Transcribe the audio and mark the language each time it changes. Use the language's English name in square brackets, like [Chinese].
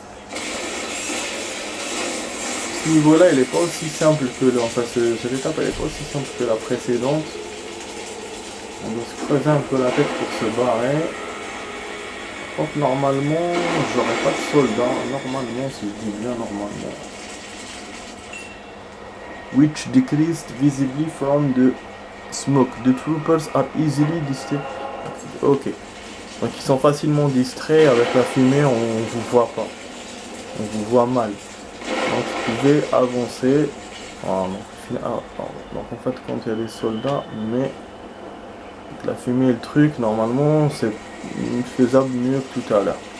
[French] Ce niveau là il est pas aussi simple que enfin cette étape elle est pas aussi simple que la précédente. On doit se creuser un peu la tête pour se barrer. Par contre normalement j'aurais pas de soldats, normalement si je dis bien normalement. [English] Which decreased visibly from the smoke. The troopers are easily distracted. [French] Ok. Donc ils sont facilement distraits avec la fumée, on vous voit pas. On vous voit mal. Donc vous pouvez avancer. Voilà, donc en fait quand il y a des soldats, mais la fumée et le truc, normalement c'est faisable mieux que tout à l'heure.